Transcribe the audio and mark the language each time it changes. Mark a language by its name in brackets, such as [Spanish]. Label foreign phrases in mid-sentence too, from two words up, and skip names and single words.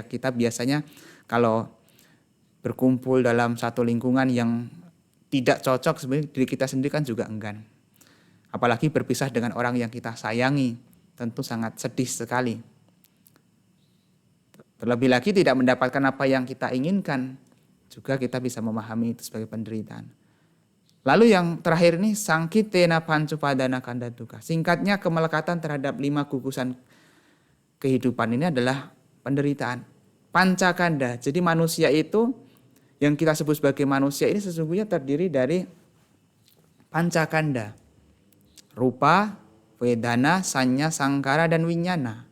[Indonesian] Kita biasanya kalau berkumpul dalam satu lingkungan yang tidak cocok, sebenarnya diri kita sendiri kan juga enggan. Apalagi berpisah dengan orang yang kita sayangi, tentu sangat sedih sekali. Terlebih lagi tidak mendapatkan apa yang kita inginkan, juga kita bisa memahami itu sebagai penderitaan. Lalu yang terakhir ini [Pali] sangkitena pancupadana kanda duka. [Indonesian] Singkatnya kemelekatan terhadap 5 gugusan kehidupan ini adalah penderitaan. Pancakanda. Jadi manusia itu yang kita sebut sebagai manusia ini sesungguhnya terdiri dari pancakanda. [Pali] Rupa, wedana, sanya, sangkara, dan winyana.